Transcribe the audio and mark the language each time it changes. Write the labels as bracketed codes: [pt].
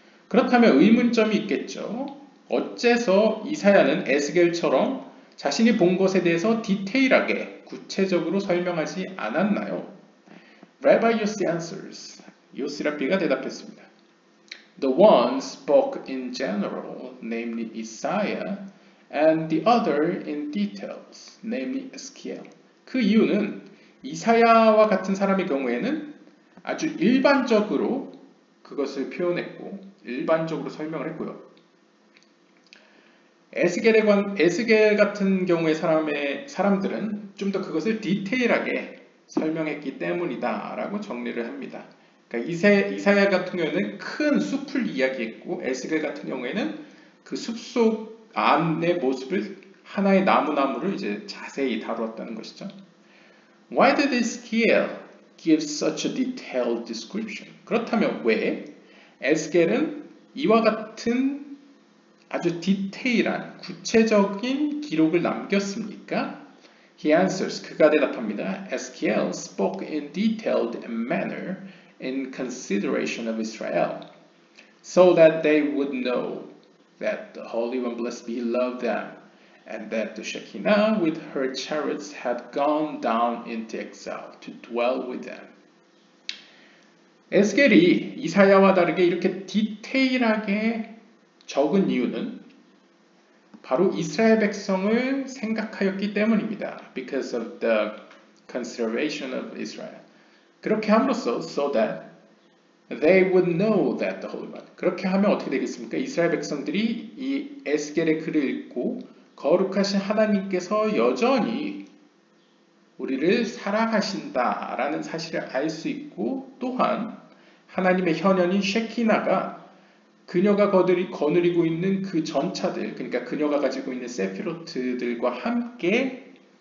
[ko] 그렇다면 의문점이 있겠죠. 어째서 이사야는 에스겔처럼 자신이 본 것에 대해서 디테일하게 구체적으로 설명하지 않았나요? [en] Rabbi Yossi answers. [ko] 요시라피가 대답했습니다. [en] The one spoke in general, namely Isaiah, and the other in details, namely Ezekiel. [ko] 그 이유는 이사야와 같은 사람의 경우에는 아주 일반적으로 그것을 표현했고 일반적으로 설명을 했고요. 에스겔 같은 경우의 사람들은 좀 더 그것을 디테일하게 설명했기 때문이다 라고 정리를 합니다. 그러니까 이사야 같은 경우에는 큰 숲을 이야기했고 에스겔 같은 경우에는 그 숲속 안의 모습을 하나의 나무를 이제 자세히 다루었다는 것이죠. [en] Why did Ezekiel give such a detailed description? [ko] 그렇다면 왜 에스겔은 이와 같은 아주 디테일한 구체적인 기록을 남겼습니까? [en] He answers. [ko] 그가 대답합니다. [en] Ezekiel spoke in detailed manner in consideration of Israel, so that they would know that the Holy One, blessed be He, loved them, and that the Shekinah with her chariots had gone down into exile to dwell with them. [ko] 에스겔이 이사야와 다르게 이렇게 디테일하게 적은 이유는 바로 이스라엘 백성을 생각하였기 때문입니다. [en] Because of the consideration of Israel. [ko] 그렇게 함으로써 [en] so that they would know that the Holy One. [ko] 그렇게 하면 어떻게 되겠습니까? 이스라엘 백성들이 이 에스겔의 글을 읽고 거룩하신 하나님께서 여전히 우리를 사랑하신다라는 사실을 알 수 있고 또한 하나님의 현현인 셰키나가 그녀가 거느리고 있는 그 전차들, 그러니까 그녀가 가지고 있는 세피로트들과 함께